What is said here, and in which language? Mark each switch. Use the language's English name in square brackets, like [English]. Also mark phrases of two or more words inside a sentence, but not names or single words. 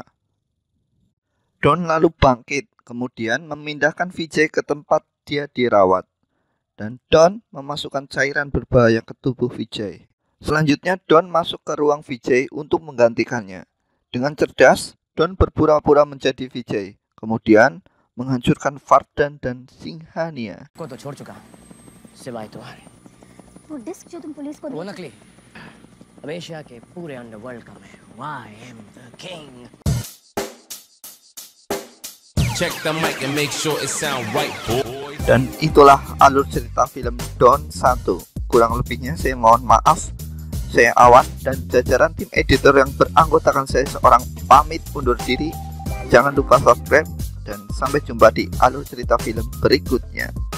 [Indonesian] Don lalu bangkit, kemudian memindahkan Vijay ke tempat dia dirawat. Dan Don memasukkan cairan berbahaya ke tubuh Vijay. Selanjutnya Don masuk ke ruang Vijay untuk menggantikannya. Dengan cerdas, Don berpura-pura menjadi Vijay, kemudian menghancurkan Vardhan dan Singhania. [Hindi] को तो छोड़ चुका, सिवाय तुम्हारे। वो डिस्क जो तुम पुलिस को वो नकली। अब एशिया के पूरे अंडरवर्ल्ड का मैं हूँ। [English] I am the king. Check the mic and make sure it sound right, boy. [Indonesian] Dan itulah alur cerita film Don 1. Kurang lebihnya saya mohon maaf. Saya Awan dan jajaran tim editor yang beranggotakan saya seorang pamit undur diri. Jangan lupa subscribe dan sampai jumpa di alur cerita film berikutnya.